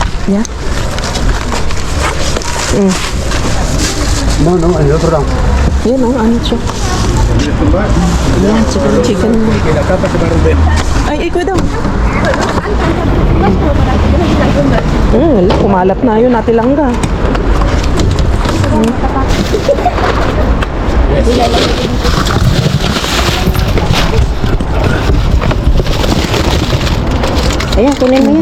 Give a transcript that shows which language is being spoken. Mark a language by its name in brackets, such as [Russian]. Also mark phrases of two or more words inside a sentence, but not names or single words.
[English] Yeah? [Spanish] No, no, el otro round. [Filipino] Yan o, ano siya? Yan, chicken. [Spanish] Que la capa se va a romper. [Filipino] Ay, ikaw daw. Kumalat na yun, Ate Langga. Ayan, kunin mo yan.